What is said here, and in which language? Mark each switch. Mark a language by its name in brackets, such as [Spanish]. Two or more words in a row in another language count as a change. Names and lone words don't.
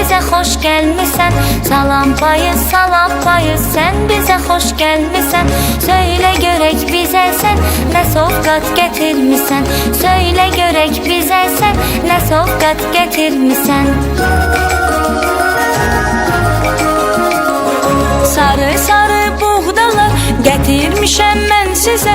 [Turkish] hoş gelmişsən. Salam payı sen bize hoş gelmişsən. [Azerbaijani] Söyle görək bizə sən nə sovqat gətirmisən. Söyle görək bizə sən nə sovqat gətirmisən. Sarı sarı buğdalar gətirmişəm mən sizə.